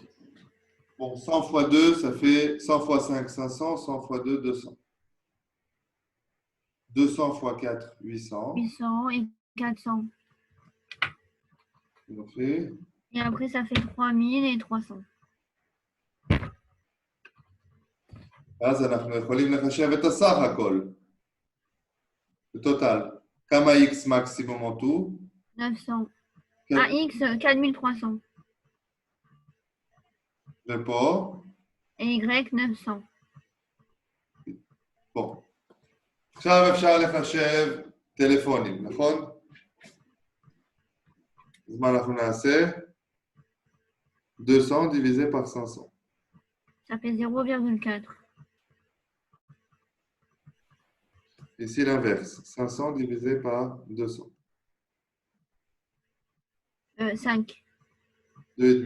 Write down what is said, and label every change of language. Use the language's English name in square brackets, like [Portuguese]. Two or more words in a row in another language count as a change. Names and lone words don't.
[French] Bon, 100 fois 2, ça fait 100 fois 5, 500, 100 fois 2, 200. 200 fois 4, 800. 800 et 400. Okay. Et après, ça fait 3000 et 300. [Hebrew] אז אנחנו יכולים לחשב את הסך הכל. בטוטל. כמה x מקסימום [French] en tout? 900. Ah, x, 4300. [Hebrew] ופה? [French] Et y, 900. [Hebrew] פה. עכשיו אפשר לחשב טלפונים, נכון? אז מה אנחנו נעשה? [French] 200 divisé par 500. Ça fait 0,4. Ici l'inverse. 500 divisé par 200. 5. 2,5.